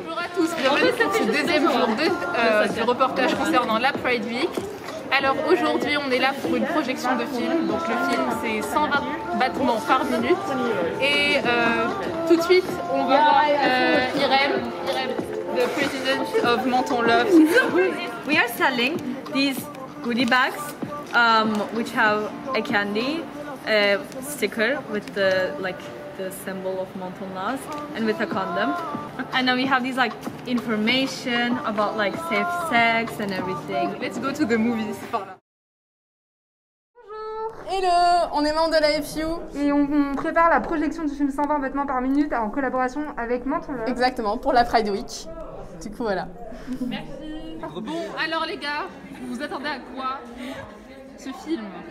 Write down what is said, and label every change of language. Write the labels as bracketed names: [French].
[French] Bonjour à tous, bienvenue pour ce deuxième jour du reportage concernant la Pride Week. Alors aujourd'hui on est là pour une projection de film, donc le film c'est 120 battements par minute, et tout de suite on va voir Irem, [English] the president of Menton Loves. We are selling these goodie bags which have a candy sticker with the symbol of Menton Loves and with a condom, and then we have these information about safe sex and everything. Let's go to the movies. [French] Hello, on est membre de la FU et on prépare la projection du film 120 vêtements par minute en collaboration avec Menton Loves. Exactement, pour la Pride Week. Du coup voilà. Merci. Bon, alors les gars, vous vous attendez à quoi ce film?